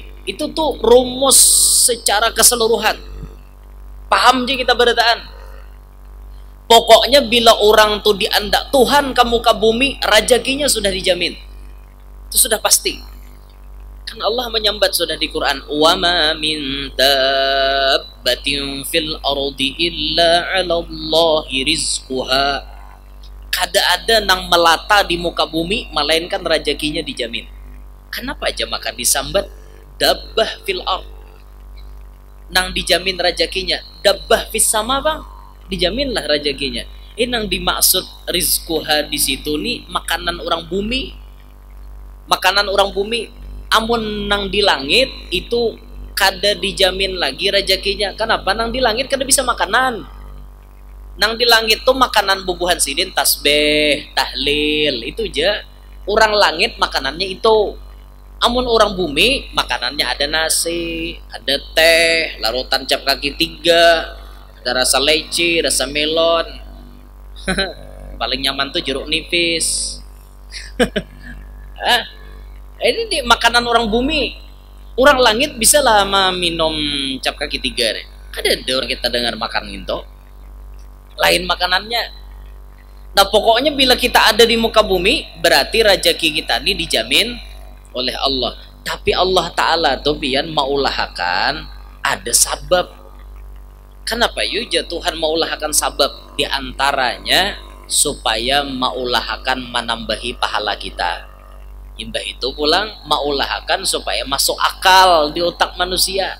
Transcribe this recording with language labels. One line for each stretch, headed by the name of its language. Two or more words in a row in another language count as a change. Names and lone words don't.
Banjar: Itu tuh rumus secara keseluruhan. Paham je kita berataan. Pokoknya bila orang tuh diandak Tuhan kamu ke bumi, rajakinya sudah dijamin. Itu sudah pasti. Kan Allah menyambat sudah di Quran,
Arabic: wa ma min dabbatin fil ardi illa 'ala Allahi rizquha.
Banjar: Kada ada nang melata di muka bumi melainkan rezekinya dijamin. Kenapa aja maka disambat
Arabic: dabbah fil ard?
Banjar: Nang dijamin rezekinya.
Arabic: Dabbah fis sama
Banjar: bang, dijaminlah rezekinya. Ini nang dimaksud rizquha di situ nih makanan orang bumi. Makanan orang bumi. Amun nang di langit itu kada dijamin lagi rezekinya. Kenapa? Nang di langit kada bisa makanan. Nang di langit tuh makanan bubuhan sidin, tasbih, tahlil, itu aja. Orang langit makanannya itu. Amun orang bumi makanannya ada nasi, ada teh, larutan cap kaki 3, ada rasa leci, rasa melon. Paling nyaman tuh jeruk nipis. Ini di makanan orang bumi. Orang langit bisa lah minum cap kaki 3 deh. Ada orang kita dengar makan gitu. Lain makanannya. Nah pokoknya bila kita ada di muka bumi, berarti rezeki kita ini dijamin oleh Allah. Tapi Allah Ta'ala tuh pian maulahakan ada sabab. Kenapa yuja Tuhan maulahakan sabab? Di antaranya supaya maulahakan menambahi pahala kita. Imbah itu pulang maulahakan supaya masuk akal di otak manusia.